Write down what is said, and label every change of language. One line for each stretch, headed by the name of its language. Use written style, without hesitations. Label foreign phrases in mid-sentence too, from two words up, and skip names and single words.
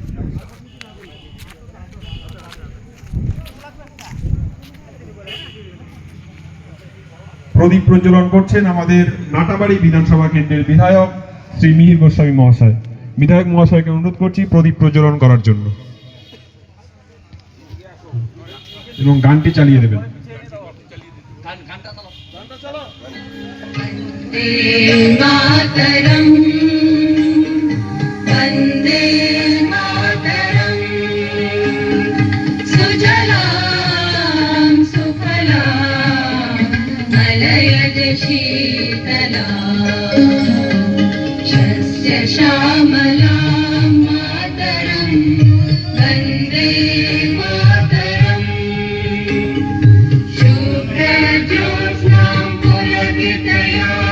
Bangla: প্রদীপ প্রজ্বলন করছেন আমাদের নাটাবাড়ি বিধানসভা কেন্দ্রের বিধায়ক শ্রী মিহির গোস্বামী মহাশয়। বিধায়ক মহাশয়কে অনুরোধ করছি প্রদীপ প্রজ্বলন করার জন্য এবং গানটি চালিয়ে দেবেন।
Sanskrit: मातरम वंदे मातरम सुजलां सुफलां मलयज शीतलां शस्य श्यामलां मातरं वंदे मातरम शुभ्रज्योत्स्नां पुलकितया